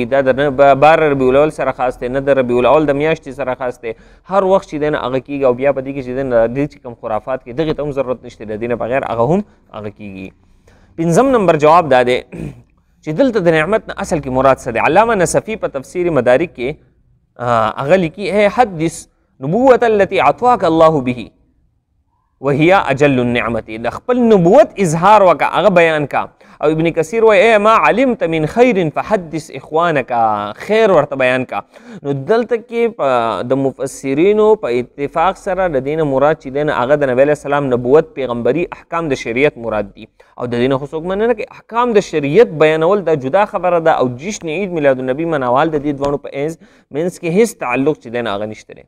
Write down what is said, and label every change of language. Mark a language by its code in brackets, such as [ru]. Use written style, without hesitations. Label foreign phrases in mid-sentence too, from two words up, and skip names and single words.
[ps] دا د بار ربیع الاول سره خاص دی، نه د ربیع الاول د میاشتې سره خاص دی، هر وخت چې دی نه هغه کېږي. او بیا په دې کې چې دی نه دې چې کوم خرافات کې دغې ته هم ضرورت نشته، د دې نه بغیر هغه هم هغه کېږي. پنځم نمبر جواب دا دی چې دلته د نعمت نه اصل کې مراد څه دی؟ علامه نصفي په تفسیر مدارک کې هغه لیکي ہے [ar] حدث نبوت التي اعطاك الله به وهي اجل النعمت. [ps] د خپل نبوت اظهار وکړه، هغه بیان کا. او ابن کثیر وایي اے [ar] ما علمت من خیر فحدث اخوانک، [ps] خیر ورته بیان کا. نو دلته کې د مفسرینو په اتفاق سره د دې نه مراد چې دی نه هغه د نبی علیه السلام نبوت، پیغمبري، احکام د شریعت مراد دي. او د دې نه خو څوک مننه نه کوي احکام د شریعت بیانول دا جدا خبره ده. او جشن عید میلاد النبي مناوال د دې دواړو په منځ کې هیڅ تعلق چې دی نه هغه نشته دی.